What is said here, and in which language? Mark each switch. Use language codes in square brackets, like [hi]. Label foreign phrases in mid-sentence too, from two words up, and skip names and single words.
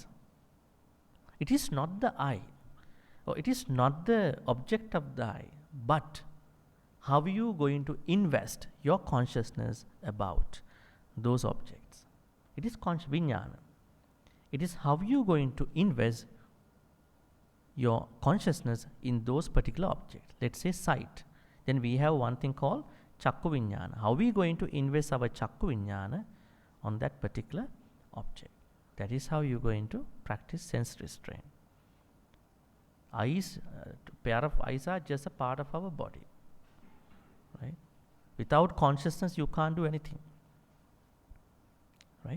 [en] It is not the eye, or it is not the object of the eye, but how are you going to invest your consciousness about those objects? It is vijnana. It is how you going to invest your consciousness in those particular objects. Let's say sight. Then we have one thing called [pi] chakku vijnana. [en] How we going to invest our [pi] chakku vijnana [en] on that particular object? That is how you're going to practice sense restraint. Eyes, pair of eyes are just a part of our body, right? Without consciousness you can't do anything, right?